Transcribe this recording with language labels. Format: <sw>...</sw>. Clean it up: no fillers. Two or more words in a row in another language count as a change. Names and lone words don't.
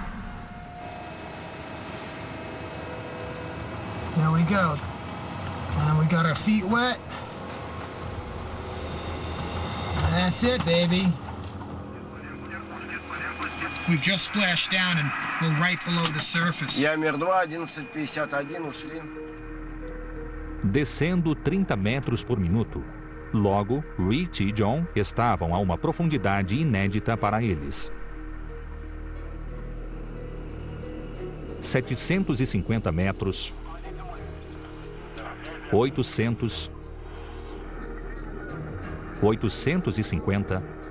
<en>There we go. And we got our feet wet. And that's it, baby. We've just splashed down and we're right below the surface.</en> <ru>Я Мир-2, 11:51, ушли.</ru> <pt>Descendo 30 metros por minuto. Logo, Rich e John estavam a uma profundidade inédita para eles. 750 metros. 800. 850.</pt>